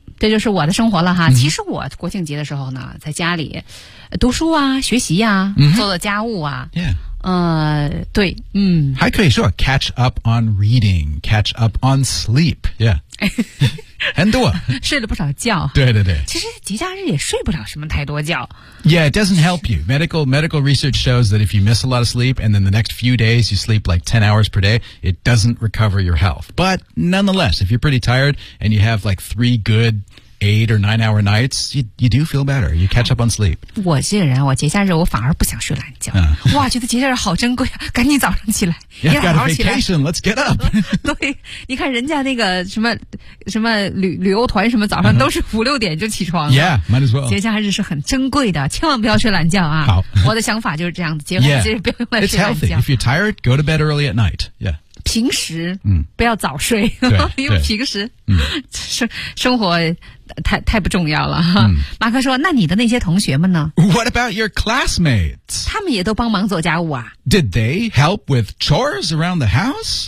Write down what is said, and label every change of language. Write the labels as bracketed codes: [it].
[zh] 这就是我的生活了哈、其实我国庆节的时候呢在家里读书啊学习啊、做做家务啊、对还可以说 [en] catch up on reading catch up on sleep yeah 很多 [zh] 睡了不少觉。对对对，其实节假日也睡不了什么太多觉。 [en] Yeah, it doesn't help you. Medical research shows that if you miss a lot of sleep and then the next few days you sleep like 10 hours per day, it doesn't recover your health. But nonetheless, if you're pretty tired and you have like 3 good 8 or 9 hour nights, you do feel better. You catch up on sleep. [zh] 我这个人，我节假日我反而不想睡懒觉。哇，觉得节假日好珍贵啊！赶紧早上起来，你好好起来。 [en] Yeah, got a vacation. Let's get up. [zh] 对，你看人家那个什么什么旅游团什么，早上都是5、6点就起床 [en] 了。Yeah, might as well. [zh] 节假日是很珍贵的，千万不要睡懒觉啊！好，我的想法就是这样子，节假日不要乱睡懒觉。 [en] It's healthy. If you're tired, go to bed early at night. Yeah. [zh] 平时不要早睡，因为平时生活太不重要了。马克说，那你的那些同学们呢？ [en] What about your classmates? [zh] 他们也都帮忙做家务啊。 [en] Did they help with chores around the house?